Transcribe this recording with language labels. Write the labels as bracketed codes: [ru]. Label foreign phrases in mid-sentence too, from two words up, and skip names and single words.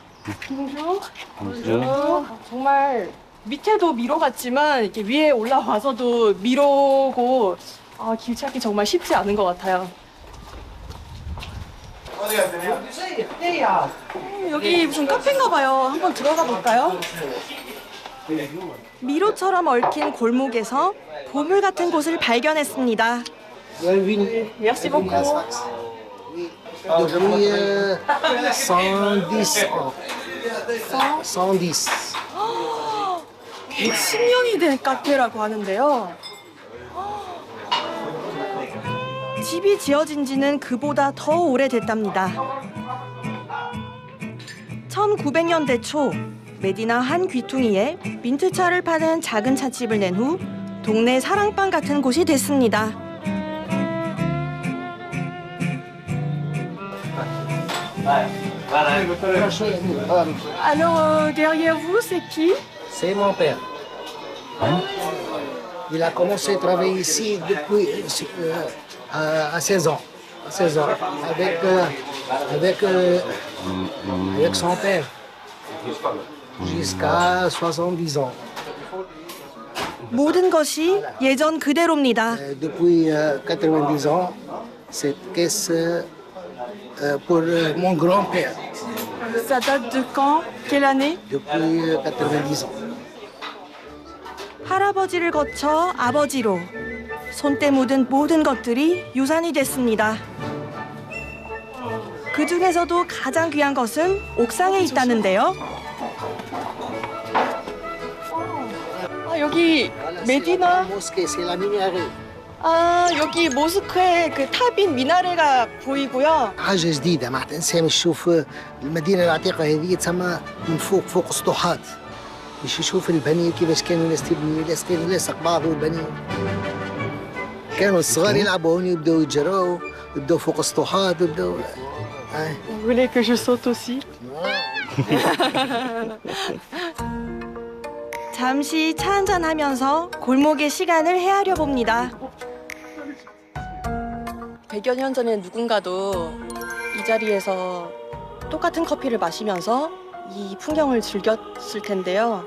[ko] 정말 밑에도 미로 같지만 이렇게 위에 올라와서도 미로고 길 찾기 정말 쉽지 않은 것 같아요. 여기 무슨 카페인가 봐요. 한번 들어가 볼까요? 미로처럼 얽힌 골목에서 보물 같은 곳을 발견했습니다. [fr] Merci beaucoup. Depuis 110 ans. 110. [ko] 110년이 된 카페라고 하는데요. 집이 지어진 지는 그보다 더 오래됐답니다. 1900년대 초 메디나 한 귀퉁이에 민트차를 파는 작은 찻집을 낸 후 동네 사랑방 같은 곳이 됐습니다. [fr] Alors, derrière vous, c'est qui? C'est mon père. Il a commencé à travailler ici depuis à 16 ans. À 16 ans. Avec son père. Jusqu'à 70 ans. [ko] 모든 것이 예전 그대로입니다. [fr] Depuis 90 ans, cette caisse pour mon grand-père. Ça date de quand? Quelle année? Depuis 90 ans. [ko] 할아버지를 거쳐 아버지로 손때 묻은 모든 것들이 유산이 됐습니다. 그 중에서도 가장 귀한 것은 옥상에 있다는데요. 여기 메디나. [fr] Mosquée, c'est la minaret. [ko] 여기 모스크의 그 탑인 미나레가 보이고요. [ar] حاجة جديدة معناتها الإنسان يشوف المدينة العتيقة هذه تسمى من فوق سطوحات باش يشوف البني كيفاش كانوا الناس تبني الناس كانوا يلاصق بعض والبني كانوا الصغار يلعبوا هون يبداو يتجروا يبداو فوق السطوحات يبداو [fr] Vous voulez que je saute aussi? [ko] 잠시 차 한잔하면서 골목의 시간을 헤아려 봅니다. 100여 년 전에 누군가도 이 자리에서 똑같은 커피를 마시면서 이 풍경을 즐겼을 텐데요.